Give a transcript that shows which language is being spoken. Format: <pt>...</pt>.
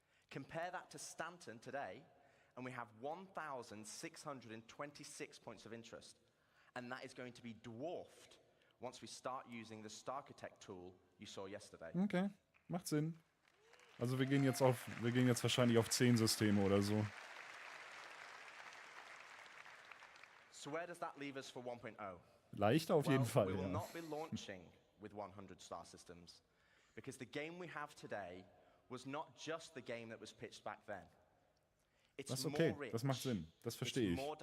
<en>Compare that to Stanton today, and we have 1,626 points of interest. And that is going to be dwarfed once we start using the Starchitect tool you saw yesterday.</en> <de>Okay, macht Sinn. Also wir gehen jetzt wahrscheinlich auf 10 Systeme oder so.</de> <en>So where does that leave us for 1.0?</en> <de>Leichter auf jeden Fall,</de> <en>we will</en> <de>ja.</de> <en>not be launching with 100 star systems. Because the game we have today was not just the game that was pitched back then.</en> <de>Das ist okay, das macht Sinn, das verstehe ich.</de>